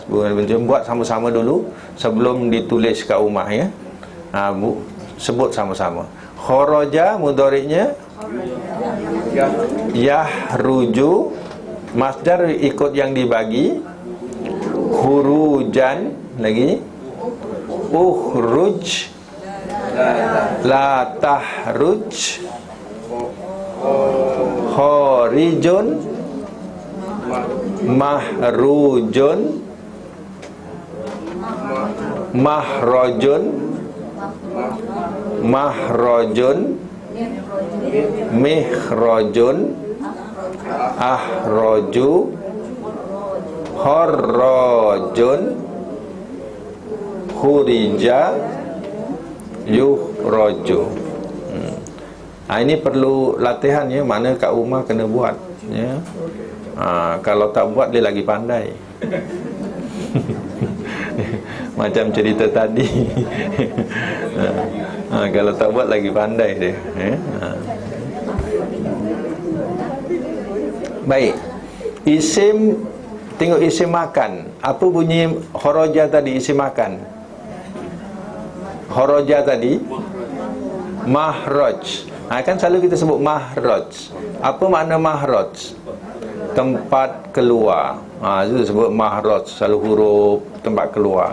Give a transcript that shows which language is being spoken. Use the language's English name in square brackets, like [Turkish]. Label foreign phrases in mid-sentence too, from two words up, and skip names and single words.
[Malay] Buat sama-sama dulu sebelum ditulis kat rumah, ya. Sebut sama-sama. Kharaja mudhari'nya yahruju, masdar ikut yang dibagi. Khurujan lagi, [Arabic] اخرج، لا تخرج، خارج, مخروج، مخرج، مخرج، مخرج، أخرج، خراج، خرج، يخرج. [Malay] Ini perlu latihan, ya. Mana kat rumah kena buat, ya. Kalau tak buat dia lagi pandai. Macam cerita tadi. Kalau tak buat lagi pandai dia, ya. Baik. Isim, tengok isim makan. Apa bunyi kharaja tadi, isim makan? Kharaja tadi mahraj. Kan selalu kita sebut mahraj. Apa makna mahraj? Tempat keluar. Itu sebut mahraj. Selalu huruf tempat keluar.